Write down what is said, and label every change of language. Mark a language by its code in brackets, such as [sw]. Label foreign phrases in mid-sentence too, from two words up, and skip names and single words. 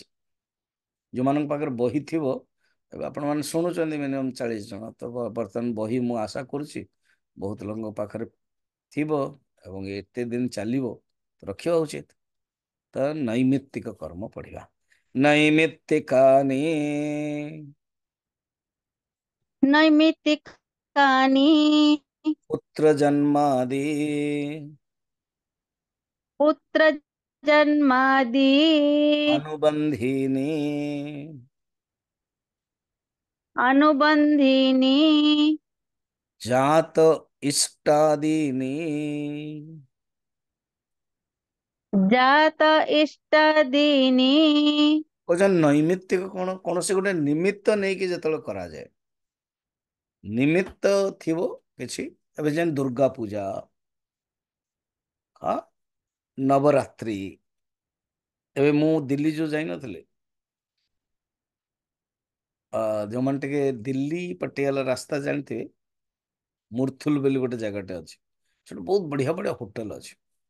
[or] ଯୋଉମାନଙ୍କ ପାଖରେ ବହି ଥିବ, ଏବେ ଆପଣମାନେ ଶୁଣୁଛନ୍ତି ମିନିମମ୍ 40 ଜଣ, ତ ବର୍ତ୍ତମାନ ବହି ମୁଁ ଆଶା କରୁଛି ବହୁତ ଲୋକଙ୍କ ପାଖରେ ଥିବ ଏବଂ ଏତେ ଦିନ ଚାଲିବ, ରଖିବା ଉଚିତ। ତ ନୈମିତ୍ତିକ କର୍ମ ପଢିବା। ନୈମିତ୍ତିକାନି [sa] नैमित्तिकानि पुत्र जन्मादि पुत्रजन्मादि अनुबंधीनि अनुबन्धीनि जात इष्टादीनि जात इष्टादीनि। [or] କହୁଛନ୍ତି ନୈମିତ୍ତିକ କଣ? କୌଣସି ଗୋଟେ ନିମିତ୍ତ ନେଇକି ଯେତେବେଳେ କରାଯାଏ, ନିମିତ୍ତ ଥିବ କିଛି, ଏବେ ଯେମିତି ଦୁର୍ଗା ପୂଜା, ହଁ, ନବରାତ୍ରି। ଏବେ ମୁଁ ଦିଲ୍ଲୀ ଯୋଉ ଯାଇନଥିଲି, ଯୋଉମାନେ ଟିକେ ଦିଲ୍ଲୀ ପଟିଆଲା ରାସ୍ତା ଜାଣିଥିବେ, ମୁର୍ଥୁଲ ବୋଲି ଗୋଟେ ଜାଗାଟେ ଅଛି, ସେଠି ବହୁତ ବଢିଆ ବଢିଆ ହୋଟେଲ ଅଛି।